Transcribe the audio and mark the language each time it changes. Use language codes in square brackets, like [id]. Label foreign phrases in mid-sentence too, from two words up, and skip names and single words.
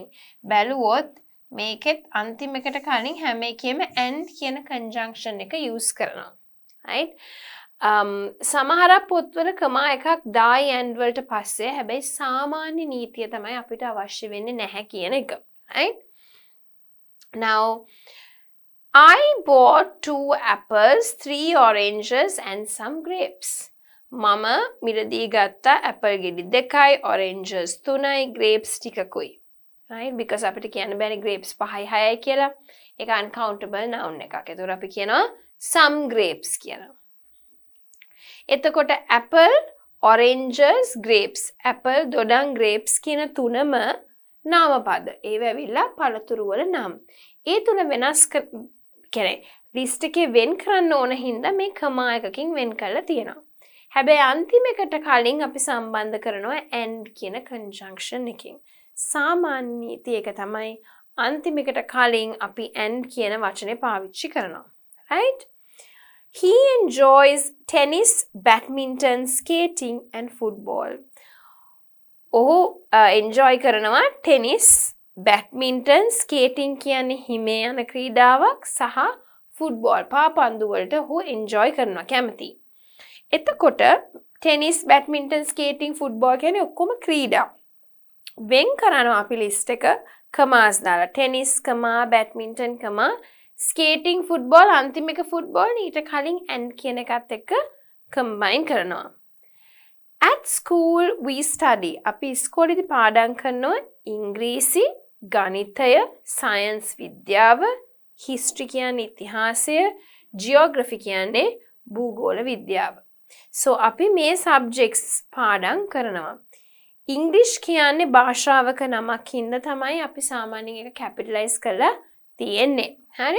[si] බැලුවොත් මේකෙත් අන්තිම එකට කලින් හැම එකෙම and කියන conjunction එක use කරනවා. right? සමහර පොත්වල comma එකක් දායි and වලට පස්සේ, හැබැයි සාමාන්‍ය නීතිය තමයි අපිට අවශ්‍ය වෙන්නේ නැහැ කියන එක. right? [en] Now, I bought 2 apples, 3 oranges, and some grapes. [si] Mama මිලදී ගත්තා apple ගෙඩි 2යි, oranges 3යි, grapes ටිකකුයි. right? Because අපිට කියන්න බැරි grapes 5යි 6යි කියලා. ඒක [en] uncountable noun [si] එකක්. ඒතකොට අපි කියනවා [en] some grapes [si] කියලා. එතකොට [en] apple, oranges, grapes. [si] apple, දොඩම්, grapes කියන තුනම නාමපද. ඒව ඇවිල්ලා පළතුරු වල නම්. ඒ තුන වෙනස් කියන්නේ ලිස්ට් එකේ වෙන් කරන්න ඕන හින්දා මේ comma එකකින් වෙන් කරලා තියෙනවා. හැබැයි අන්තිම එකට කලින් අපි සම්බන්ධ කරනවා and කියන conjunction එකකින්. සාමාන්‍ය නීතිය එක තමයි අන්තිම එකට කලින් අපි and කියන වචනේ පාවිච්චි කරනවා. right? [en] He enjoys tennis, badminton, skating and football. [si] ඔහු enjoy කරනවා [en] tennis, badminton, skating [si] කියන්නේ හිමේ යන ක්‍රීඩාවක් සහ football පාපන්දු වලට ඔහු enjoy කරනවා කැමති. එතකොට [en] tennis, badminton, skating, football [si] කියන්නේ ඔක්කොම ක්‍රීඩා. වෙන් කරනවා අපි list එක commas දාලා [en] tennis, badminton, skating, football [si] අන්තිම එක football ඊට කලින් and කියන එකත් එක්ක combine කරනවා. [en] At school we study. [si] අපි ඉස්කෝලේදී පාඩම් කරනවා ඉංග්‍රීසි, ගණිතය, science විද්‍යාව, history කියන්නේ ඉතිහාසය, geography කියන්නේ භූගෝල විද්‍යාව. So අපි මේ subjects පාඩම් කරනවා. English කියන්නේ භාෂාවක නමක් හින්දා තමයි අපි සාමාන්‍යයෙන් ඒක capitalize කරලා තියෙන්නේ. හරි?